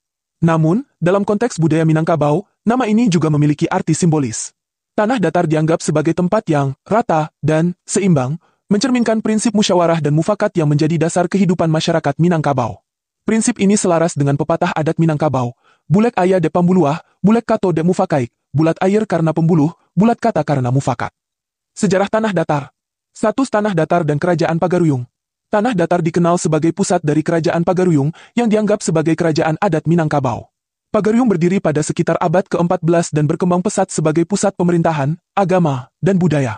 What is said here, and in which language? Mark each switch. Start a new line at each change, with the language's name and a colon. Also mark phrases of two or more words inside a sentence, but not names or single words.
Indonesian: Namun, dalam konteks budaya Minangkabau, nama ini juga memiliki arti simbolis. Tanah Datar dianggap sebagai tempat yang rata dan seimbang, mencerminkan prinsip musyawarah dan mufakat yang menjadi dasar kehidupan masyarakat Minangkabau. Prinsip ini selaras dengan pepatah adat Minangkabau,
Minangkabau: bulek aya de pambuluah, bulek kato de mufakaik,
Indonesian: bulat air karena pembuluh, bulat kata karena mufakat. Sejarah Tanah Datar. Status Tanah Datar dan Kerajaan Pagaruyung. Tanah Datar dikenal sebagai pusat dari Kerajaan Pagaruyung yang dianggap sebagai kerajaan adat Minangkabau. Pagaruyung berdiri pada sekitar abad ke-14 dan berkembang pesat sebagai pusat pemerintahan, agama, dan budaya.